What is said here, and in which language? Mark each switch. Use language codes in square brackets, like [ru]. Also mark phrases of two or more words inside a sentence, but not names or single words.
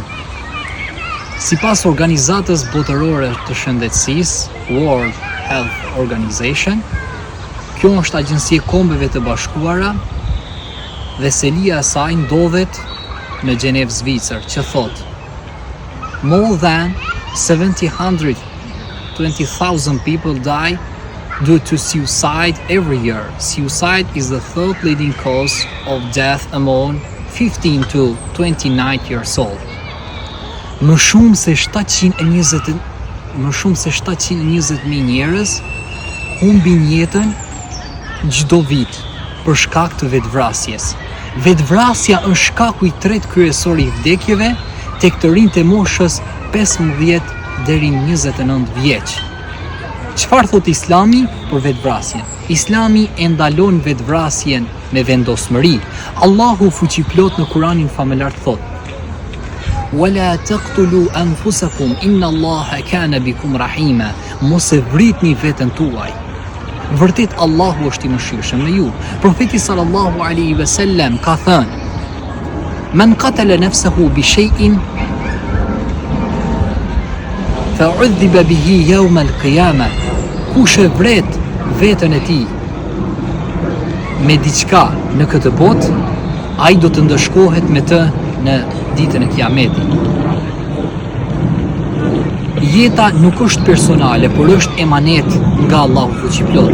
[sq] Sipas organizatës botërore të shëndetësisë, [en] World Health Organization, [sq] kjo është agjensia e Kombeve të Bashkuara dhe selia e saj ndodhet në Gjenevë, Zvicër, që thot [en] more than 720,000 people die due to suicide every year. Suicide is the third leading cause of death among 15 to 29 years old. [sq] Më shumë se 720,000 njerëz humbin jetën çdo vit për shkak të vetvrasjes. Vetvrasja është shkaku i tretë kryesor i vdekjeve tek të rinjtë e moshës 15 deri në 29 vjeç. Çfarë thot Islami për vetvrasjen? Islami e ndalon vetvrasjen me vendosmëri. Allahu fuqiplot në Kuranin famëlar thot: [ar] "ولا تقتلوا أنفسكم إن الله كان بكم رحيما." [sq] Mos e vritni veten tuaj. Vërtet Allahu është i mëshirshëm me ju. Profeti [ar] صلى الله عليه وسلم [sq] ka thënë: [ar] "من قتل نفسه بشيء عذب به يوم القيامة." [sq] Kush e vret veten e tij me diçka në këtë botë, ai do të ndëshkohet me të në ditën e Kiametit. Jeta nuk është personale, por është emanet nga Allahu fuqiplot.